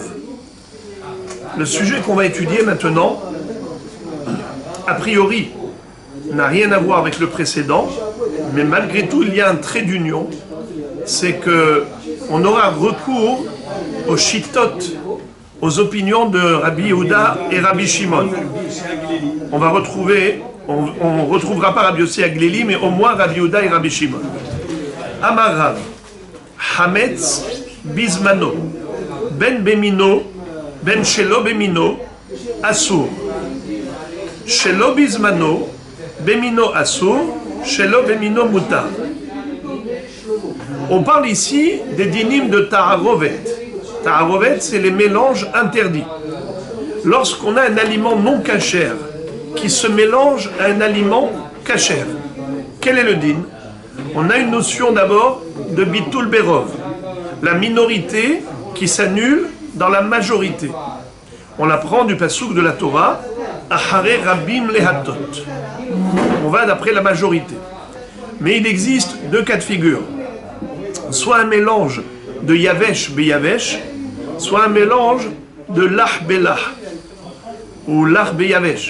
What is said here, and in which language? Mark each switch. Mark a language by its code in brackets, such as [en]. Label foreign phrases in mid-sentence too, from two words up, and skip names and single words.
[fr] Le sujet qu'on va étudier maintenant, a priori, n'a rien à voir avec le précédent, mais malgré tout, il y a un trait d'union. C'est que on aura recours aux shitot, aux opinions de Rabbi Yehuda et Rabbi Shimon. On retrouvera pas Rabbi Yossi Aglili, mais au moins Rabbi Yehuda et Rabbi Shimon. [he] אמר רב, חמץ בזמנו, בין במינו, בין שלא במינו, אסור. שלא בזמנו, במינו אסור, שלא במינו מותר. [fr] On parle ici des dynimes de Ta'arovet. Ta'arovet, c'est les mélanges interdits. Lorsqu'on a un aliment non cachère qui se mélange à un aliment cachère, quel est le din? On a une notion d'abord de [he] ביטול ברוב, [fr] la minorité qui s'annule dans la majorité. On l'apprend du passouk de la Torah, [he] אחרי רבים להטות. [fr] On va d'après la majorité. Mais il existe deux cas de figure. Soit un mélange de [he] יבש ביבש, [fr] soit un mélange de [he] לח בלח, [fr] ou [he] לח ביבש.